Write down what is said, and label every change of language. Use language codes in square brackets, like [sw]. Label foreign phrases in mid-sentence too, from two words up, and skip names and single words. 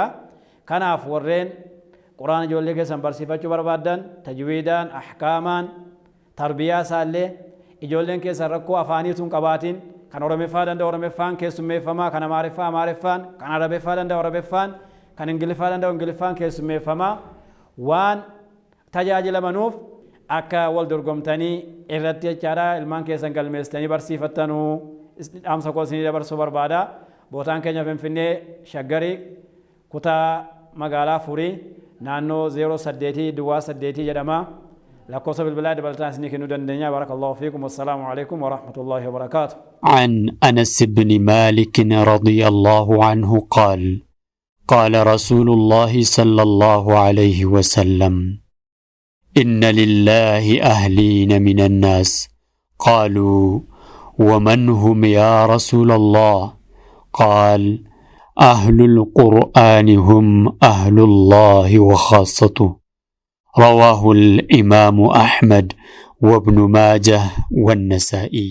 [om] Kanaaf warreen quraana ijoollee keessan barsiifachuu barbaadan tajwiidaan ahkaamaan tarbiyaa isaallee ijoolleen keessan rakkoo afaaniitu hin qabaatiin kan oromeeffaa danda'u oromeeffaan keessummeeffamaa kan amaariffaa amaariffaan kan arabeeffaa danda'u arabeeffaan kan ingiliffaa danda'u ingiliffaan keessummeeffamaa waan tajaajilamanuuf akka wal dorgomtanii irratti jechaadha ilmaan keessan galmeessitanii barsiifattanuu dhaamsa koo isinii dabarsuu barbaada. Bootaan keenya Finfinnee Shaggarii kutaa magaalaa Furii naannoo 08 Duwwaa 8 jedhama. lakkoofsa bilbilaa dabalataan isinii kennuu dandeenya. [ar] بارك الله فيكم. والسلام عليكم ورحمة الله وبركاته. عن أنس بن مالك رضي الله عنه قال قال رسول الله صلى الله عليه وسلم إن لله أهلين من الناس قالوا ومن هم يا رسول الله قال أهل القرآن هم أهل الله وخاصته رواه الإمام أحمد وابن ماجه والنسائي.